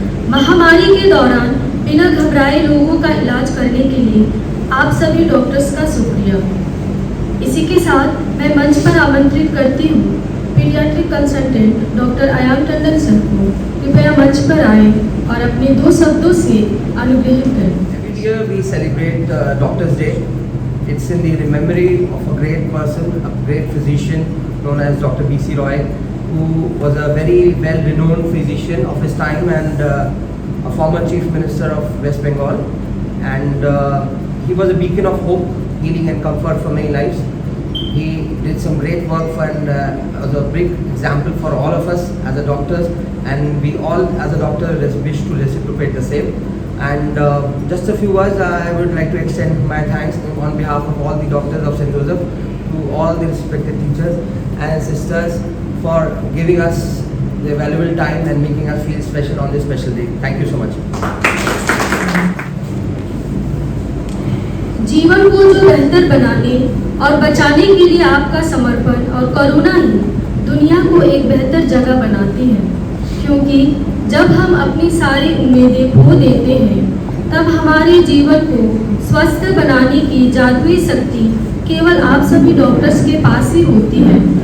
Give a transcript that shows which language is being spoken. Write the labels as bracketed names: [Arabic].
[Hindi] महामारी के दौरान बिना घबराए लोगों का इलाज करने के लिए आप सभी डॉक्टर्स का शुक्रिया। इसी के साथ मैं मंच पर आमंत्रित करती हूँ paediatric consultant doctor Ayan Tandon sir को। कृपया मंच पर आए और अपने 2 शब्दों से अनुग्रहित करें। [English] Every year we celebrate Doctor's Day. It's in the memory of a great person, a great physician known as Dr. B.C. Roy, who was a very well-renowned physician of his time and a former Chief Minister of West Bengal. And he was a beacon of hope, healing and comfort for many lives. He did some great work and was a big example for all of us as a doctors, and we all as a doctor wish to reciprocate the same. And just a few words, I would like to extend my thanks on behalf of all the doctors of St. Joseph to all the respected teachers and sisters for giving us their valuable time and making us feel special on this special day. Thank you so much. [Hindi] जीवन को जो बेहतर बनाने और बचाने के लिए आपका समर्पण और करुणा ही दुनिया को एक बेहतर जगह बनाती है, क्योंकि जब हम अपनी सारी उम्मीदें खो देते हैं तब हमारे जीवन को स्वस्थ बनाने की जादुई शक्ति केवल आप सभी डॉक्टर्स के पास ही होती है।